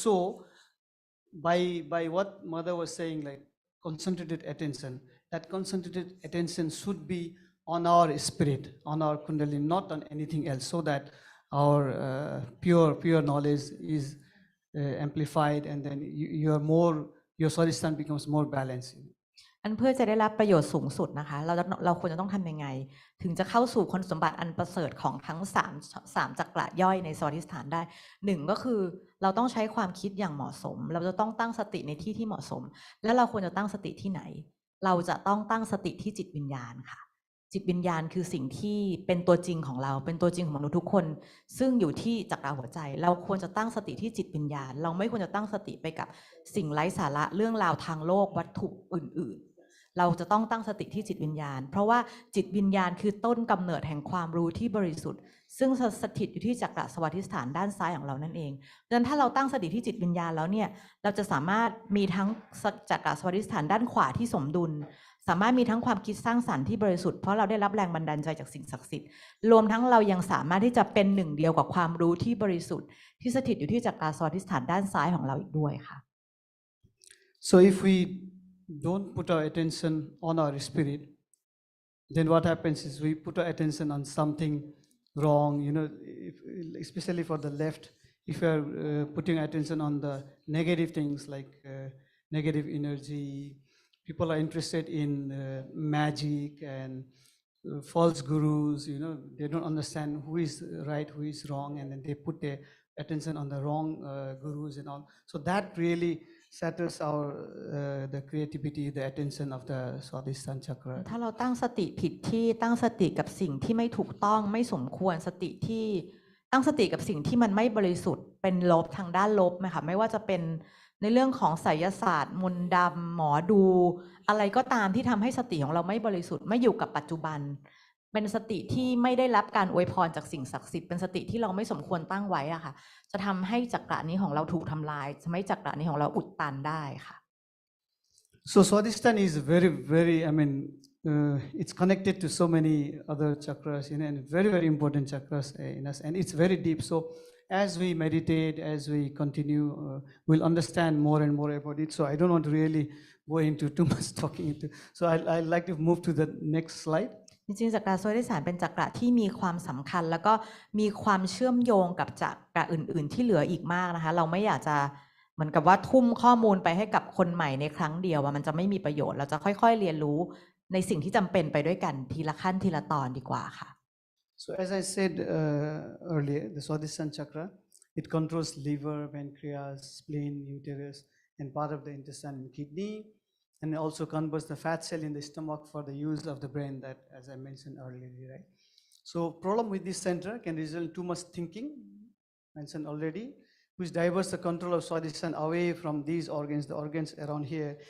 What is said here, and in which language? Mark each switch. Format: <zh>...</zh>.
<en>So by what mother was saying, like concentrated attention, that concentrated attention should be on our spirit, on our kundalini, not on anything else, so that our pure knowledge is amplified, and then your Swadhisthana becomes more balanced.</en> <th>อันเพื่อจะได้รับประโยชน์สูงสุดนะคะเราควรจะต้องทำยังไงถึงจะเข้าสู่คุณสมบัติอันประเสริฐของทั้ง3จักระย่อยในสวาธิสถานได้1ก็คือเราต้องใช้ความคิดอย่างเหมาะสมเราจะต้องตั้งสติในที่ที่เหมาะสมและเราควรจะตั้งสติที่ไหน เราจะต้องตั้งสติที่จิตวิญญาณค่ะจิตวิญญาณคือสิ่งที่เป็นตัวจริงของเราเป็นตัวจริงของมนุษย์ทุกคนซึ่งอยู่ที่จักระหัวใจเราควรจะตั้งสติที่จิตวิญญาณเราไม่ควรจะตั้งสติไปกับสิ่งไร้สาระเรื่องราวทางโลกวัตถุอื่นๆเราจะต้องตั้งสติที่จิตวิญญาณเพราะว่าจิตวิญญาณคือต้นกำเนิดแห่งความรู้ที่บริสุทธิ์ซึ่งสถิตอยู่ที่จักระสวาธิสถานด้านซ้ายของเรานั่นเองดังนั้นถ้าเราตั้งสติที่จิตวิญญาณแล้วเนี่ยเราจะสามารถมีทั้ง จักระสวาธิสถานด้านขวาที่สมดุลสามารถมีทั้งความคิดสร้างสรรค์ที่บริสุทธิ์เพราะเราได้รับแรงบันดาลใจจากสิ่งศักดิ์สิทธิ์รวมทั้งเรายังสามารถที่จะเป็นหนึ่งเดียวกับความรู้ที่บริสุทธิ์ที่สถิตอยู่ที่จักระสวาธิสถานด้านซ้ายของเราอีกด้วยค่ะ</th> <en>So if we don't put our attention on our spirit, then what happens is we put our attention on something wrong, especially for the left, if you are putting attention on the negative things like negative energy, people are interested in magic and false gurus, they don't understand who is right, who is wrong, and then they put their attention on the wrong gurus and all. So that really settles our the creativity, the attention of the Swadhisthana chakra.</en> <th>ถ้าเราตั้งสติผิดที่ตั้งสติกับสิ่งที่ไม่ถูกต้องไม่สมควรสติที่ตั้งสติกับสิ่งที่มันไม่บริสุทธิ์เป็นลบทางด้านลบไหมคะไม่ว่าจะเป็นในเรื่องของไสยศาสตร์มนต์ดำหมอดูอะไรก็ตามที่ทำให้สติของเราไม่บริสุทธิ์ไม่อยู่กับปัจจุบันเป็นสติที่ไม่ได้รับการอวยพรจากสิ่งศักดิ์สิทธิ์เป็นสติที่เราไม่สมควรตั้งไว้อะค่ะจะทำให้จักระนี้ของเราถูกทำลายทำให้จักระนี้ของเราอุดตันได้ค่ะ</th> <en>So Swadhisthana is very, very, it's connected to so many other chakras, and very, very important chakras in us, and it's very deep. So as we meditate, as we continue, we'll understand more and more about it. So I don't want to really go into too much talking into. So I'd like to move to the next slide.</en> <th>จริงๆจักระโสติสารเป็นจักระที่มีความสำคัญแล้วก็มีความเชื่อมโยงกับจักระอื่นๆที่เหลืออีกมากนะคะเราไม่อยากจะเหมือนกับว่าทุ่มข้อมูลไปให้กับคนใหม่ในครั้งเดียวว่ามันจะไม่มีประโยชน์เราจะค่อยๆเรียนรู้ในสิ่งที่จำเป็นไปด้วยกันทีละขั้นทีละตอนดีกว่าค่ะ</th> <en>So as I said earlier, the Swadhisthana chakra, it controls liver, pancreas, spleen, uterus, and part of the intestine and kidney, and also converts the fat cell in the stomach for the use of the brain, that as I mentioned earlier, right? So problem with this center can result in too much thinking, mentioned already, which diverts the control of Swadhisthana away from these organs, the organs around here.</en>